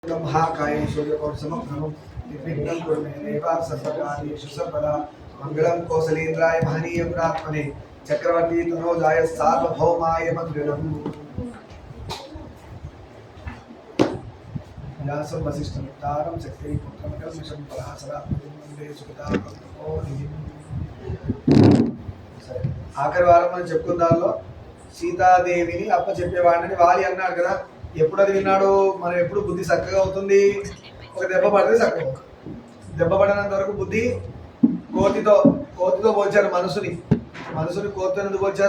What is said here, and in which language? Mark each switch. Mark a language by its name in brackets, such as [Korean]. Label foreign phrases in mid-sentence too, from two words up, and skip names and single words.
[Sanskrit] महाकाय सूर्यकोटसमप्रभं निर्विघ्नं कुरु मे देवा सर्वकार्येषु सर्वदा मङ्गलं कौसलेन्द्राय महनीय गुणात्मने चक्रवर्ती तनोजाय सार्वभौमाय मङ्गलम्। व्यासं वसिष्ठमुत्तारं शक्तिपुत्रं कल्मषं पराशरात्मजं वन्दे सुखदां। [Telugu] సరే ఆఖరి వారం మనం చెప్పుకున్న దానిలో సీతాదేవిని అప్పచెప్పేవాడిని వాలి అన్నాడు కదా. ఎప్పుడు అది విన్నాడు? మనం ఎప్పుడు బుద్ధి చక్కగా అవుతుంది? ఒక దెబ్బ పడితే చక్కగా అవుతుంది. దెబ్బ పడినంత వరకు బుద్ధి కోతితో పోల్చారు మనసుని కోతితో ఎందుకు పోల్చారు?